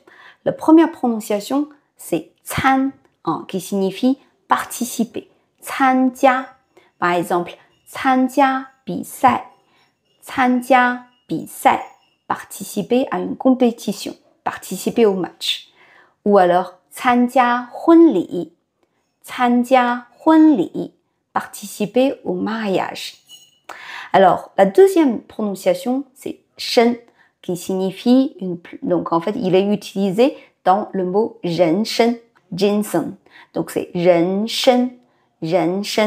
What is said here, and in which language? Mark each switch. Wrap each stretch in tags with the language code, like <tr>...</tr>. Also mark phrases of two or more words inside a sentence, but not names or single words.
<fr>La première prononciation, c'est can, qui signifie participer. Canjia, par exemple,</fr> <zh>参加比赛, 参加比赛,</zh> <fr>participer à une compétition. Participer au match. Ou alors,</fr> <zh>参加婚礼, 参加婚礼,</zh> <fr>participer au mariage. Alors, la deuxième prononciation, c'est shen, qui signifie donc en fait, il est utilisé dans le mot ginseng, ginseng. Donc c'est ginseng, ginseng.</fr>